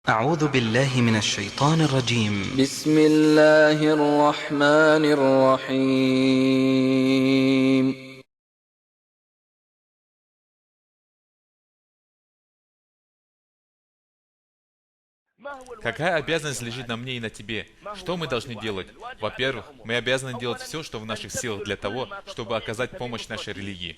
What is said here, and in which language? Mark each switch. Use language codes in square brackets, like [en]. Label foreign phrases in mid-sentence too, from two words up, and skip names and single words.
[ar] أعوذ بالله من الشيطان الرجيم. بسم الله الرحمن الرحيم. [ru] Какая обязанность лежит на мне и на тебе? Что мы должны делать? Во-первых, мы обязаны делать все, что в наших силах для того, чтобы оказать помощь нашей религии.